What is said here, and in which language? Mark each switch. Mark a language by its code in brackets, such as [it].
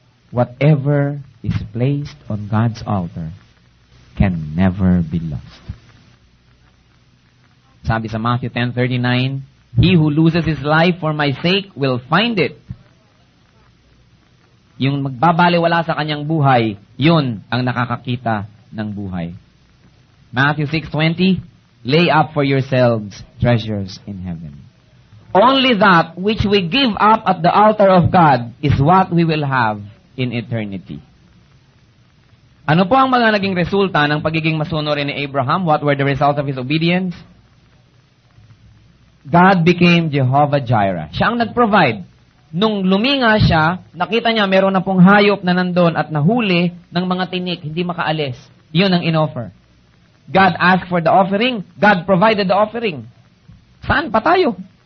[en] Whatever is placed on God's altar can never be lost. [tl] Sabi sa [en] Matthew 10:39, He who loses his life for my sake will find it. [tl] Yung magbabaliwala sa kanyang buhay, yun ang nakakakita ng buhay. [en] Matthew 6:20, lay up for yourselves treasures in heaven. Only that which we give up at the altar of God is what we will have in eternity. [tl] Ano po ang mga naging resulta ng pagiging masunurin ni Abraham? [en] What were the results of his obedience? God became Jehovah Jireh. [tl] Siya ang nag-provide. Nung luminga siya, nakita niya meron na pong hayop na nandun at nahuli ng mga tinik, hindi makaalis. Yun ang in-offer. [en] God asked for the offering, God provided the offering. [tl] Saan pa tayo?